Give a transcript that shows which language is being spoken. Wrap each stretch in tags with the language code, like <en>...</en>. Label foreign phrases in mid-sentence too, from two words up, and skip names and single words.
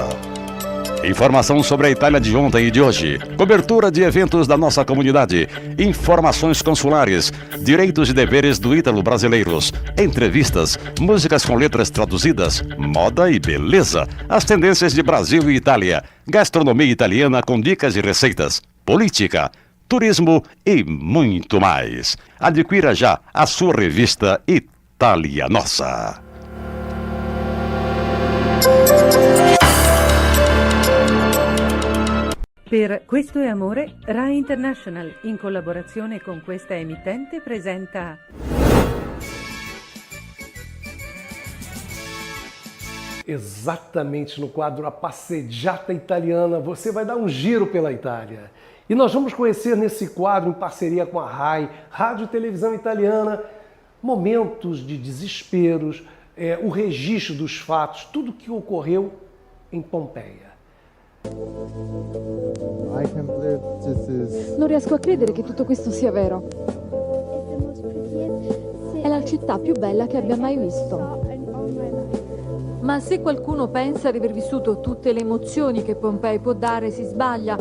<pt>Informação sobre a Itália de ontem e de hoje, cobertura de eventos da nossa comunidade, informações consulares, direitos e deveres do ítalo-brasileiros, entrevistas, músicas com letras traduzidas, moda e beleza, as tendências de Brasil e Itália, gastronomia italiana com dicas e receitas, política, turismo e muito mais. Adquira já a sua revista Itália Nossa.</pt> <it>Per Questo è Amore, Rai International, in collaborazione con questa emittente, presenta...</it> <pt>Exatamente no quadro A Passeggiata Italiana, você vai dar um giro pela Itália. E nós vamos conhecer nesse quadro, em parceria com a RAI, Rádio e Televisão Italiana, momentos de desesperos, o registro dos fatos, tudo que ocorreu em Pompeia.</pt> <it>Non riesco a credere che tutto questo sia vero. È la città più bella che abbia mai visto. Ma se qualcuno pensa di aver vissuto tutte le emozioni che Pompei può dare, si sbaglia.</it>